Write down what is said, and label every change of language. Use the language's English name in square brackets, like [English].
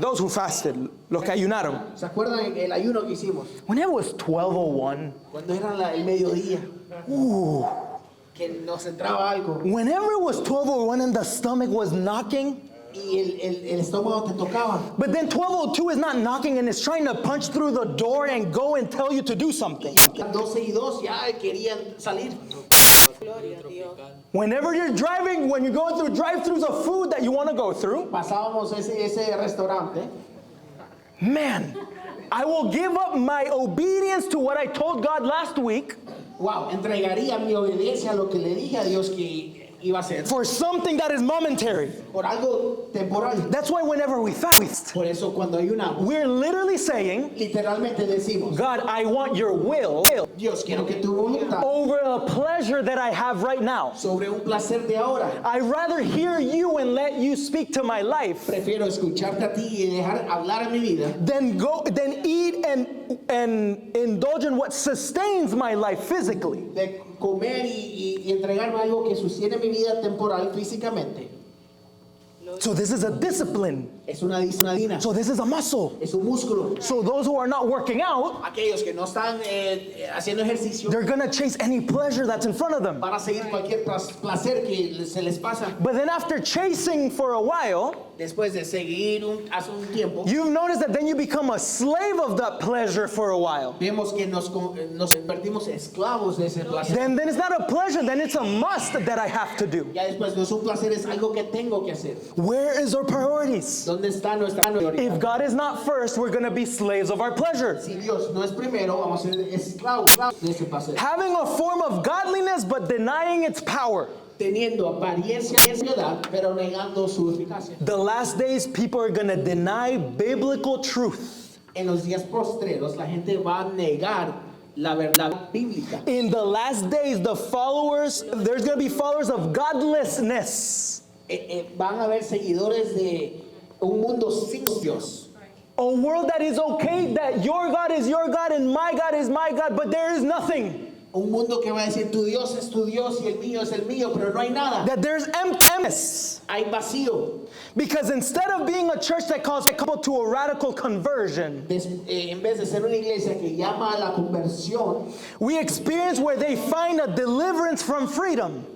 [English] Those who fasted, [Spanish] los que ayunaron. ¿Se acuerdan el ayuno que hicimos? [English] When it was 12:01, [Spanish] Cuando era el mediodía, que nos entraba algo [English] whenever it was 12:01 and the stomach was knocking, [Spanish] y el estómago te tocaba. [English] but then 12:02 is not knocking and it's trying to punch through the door and go and tell you to do something. [Spanish] 12:02 ya querían salir. [English] Whenever you're driving, when you're going through drive-thrus of food that you want to go through, [Spanish] Pasábamos ese restaurante. [English] man, I will give up my obedience to what I told God last week [Spanish] Wow, entregaría mi obediencia a lo que le dije a Dios que iba a hacer [English] for something that is momentary. [Spanish] por algo temporal. [English] That's why whenever we fast, [Spanish] Por eso cuando ayunamos, [English] we're literally saying, [Spanish] literalmente decimos, [English] God, I want your will [Spanish] Dios, quiero que tu voluntad [English] over a pleasure that I have right now. [Spanish] sobre un placer de ahora. [English] I'd rather hear you and let you speak to my life [Spanish] Prefiero escucharte a ti y dejar hablar en mi vida [English] than eat and indulge in what sustains my life physically. [Spanish] de comer y entregarme algo que sostiene mi vida temporal físicamente. [English] So this is a discipline. [Spanish] Es una disciplina, [English] So this is a muscle. [Spanish] es un músculo. [English] So those who are not working out, [Spanish] Aquellos que no están haciendo ejercicio [English] they're gonna chase any pleasure that's in front of them. [Spanish] van a seguir cualquier placer que se les pasa. [English] But then after chasing for a while, [Spanish] Después de seguir hace un tiempo, [English] you've noticed that then you become a slave of that pleasure for a while. [Spanish] vemos que nos convertimos esclavos de ese placer. [English] Then it's not a pleasure, then it's a must that I have to do. [Spanish] Ya después no es un placer, es algo que tengo que hacer. [English] Where is our priorities? [Spanish] ¿Dónde está nuestra prioridad? [English] If God is not first, we're gonna be slaves of our pleasure. [Spanish] Si Dios no es primero, vamos a ser esclavos de ese placer. [English] Having a form of godliness but denying its power. [Spanish] Teniendo apariencia de piedad, pero negando su eficacia. [English] The last days, people are gonna deny biblical truth. [Spanish] En los días postreros, la gente va a negar la verdad bíblica. [English] In the last days, there's gonna be followers of godlessness. [Spanish] Van a haber seguidores de un mundo sin Dios. [English] A world that is okay, that your God is your God and my God is my God, but there is nothing. [Spanish] Un mundo que va a decir, tu Dios es tu Dios y el mío es el mío, pero no hay nada. [English] That there's emptiness. [Spanish] Hay vacío. [English] Because instead of being a church that calls people to a radical conversion, [Spanish] En vez de ser una iglesia que llama a la conversión, [English] we experience where they find a deliverance from freedom.